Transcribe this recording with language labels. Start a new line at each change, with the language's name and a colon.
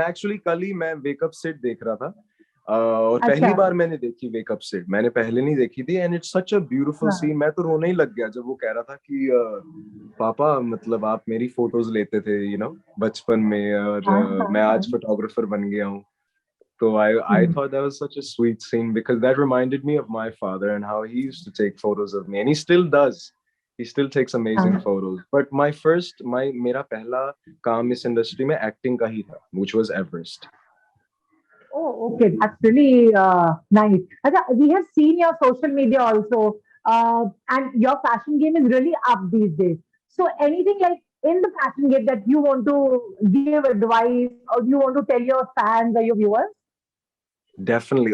Hindi: मैं actually कल ही मैं wake up sit देख रहा था. और पहली अच्छा. बार मैंने देखी wake up sit. मैंने पहले नहीं देखी थी,
English: and it's such a beautiful
Hindi: हाँ.
English: scene.
Hindi: मैं तो रोने ही लग गया जब वो कह रहा था कि पापा मतलब आप मेरी फोटोज लेते थे, बचपन में, और हाँ, हाँ, मैं हाँ. आज फोटोग्राफर बन गया हूँ.
English: So I thought that was such a sweet scene because that reminded me of my father and how he used to take photos of me, and he still does. He still takes amazing photos.
Hindi: But मेरा पहला काम इस industry में acting का ही था,
English: which was Everest. Oh, okay. That's really nice. Acha, we have seen your social media also, and your fashion game is really up these days. So, anything like in the fashion game that you want to give advice or you want to tell your fans or your viewers? Definitely.